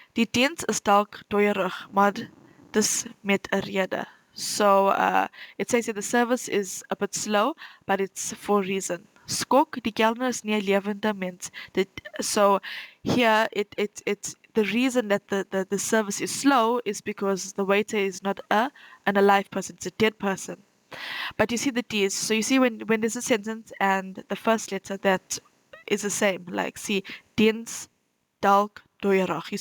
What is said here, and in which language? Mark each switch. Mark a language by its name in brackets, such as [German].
[Afrikaans] Die diens is dalk dooierig, maar dis met 'n rede. [English] So it says that the service is a bit slow, but it's for a reason. [Afrikaans] Skok, die kelner is nie 'n lewende mens. [English] So here it's the reason that the service is slow is because the waiter is not an alive person, it's a dead person. But you see the D's. So you see when there's a sentence and the first letter that is the same, like see, diens, dalk, dooierig.